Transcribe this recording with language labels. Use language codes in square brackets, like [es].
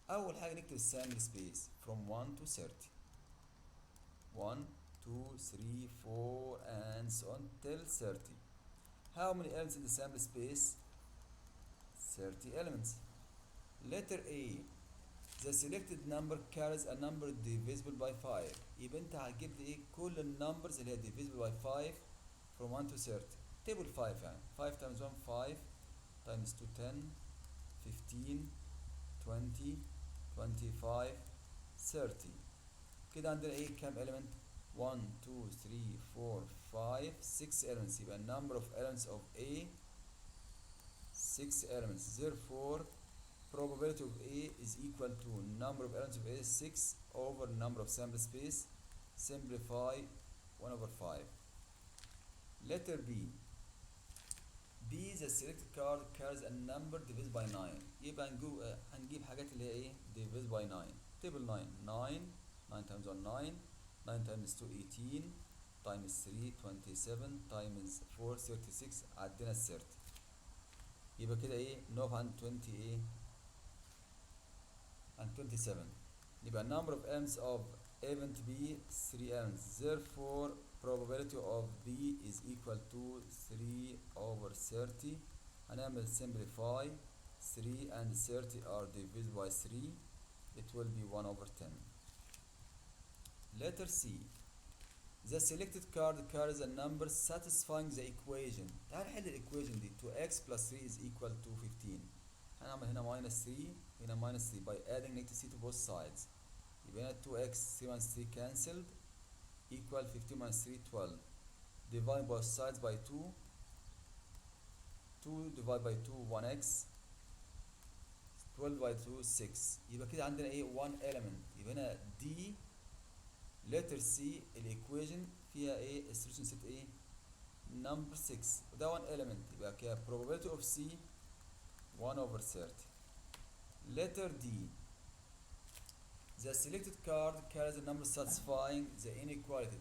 [ar] أول حاجة نكتب [en] sample space from 1 to 30. 1, 2, 3, 4 and so on till 30. How many elements in the sample space? 30 elements. Letter A. The selected number carries a number divisible by 5. [ar] يبقى انت هتجيب لي ايه كل النمبرز اللي هي [en] divisible by 5 from 1 to 30. table 5 يعني 5 times 1 5 times 2 10 15 20 25 30. [ar] كده عندنا ايه كام element 1 2 3 4 5 6 elements. [en] يبقى number of elements of A 6 elements. Therefore probability of A is equal to number of elements of A 6 over number of sample space. Simplify 1 over 5. Letter B. B the selected card carries a number divided by 9. [ar] يبقى هنجيب حاجات اللي هي ايه [en] divided by 9. table 9 9 times 1 9 9 times 2 18 times 3 27 times 4 36 [ar] عدينا ال 30. يبقى كده ايه نقف عند 20 ايه and 27. [en] يبقى number of elements of event B 3 elements. Therefore probability of B is equal to 3 over 30. هنعمل simplify 3 and 30 are divided by 3. It will be 1 over 10. Letter C. The selected card carries a number satisfying the equation. [ar] تعال نحل [en] equation دي 2x plus 3 is equal to 15. هنعمل هنا minus 3 هنا minus 3 by adding negative c to both sides. يبقى هنا 2x 3 minus 3 cancelled equal 15 minus 3 12. Divide both sides by 2. 2 divided by 2 1x 12 by 2 6. [ar] يبقى كده عندنا ايه 1 element. يبقى هنا D letter C الايكويشن فيها ايه السوليوشن سيت ايه number 6 وده 1 element. [en] يبقى كده probability of C 1 over 30. Letter D. The selected card carries a number satisfying the inequality.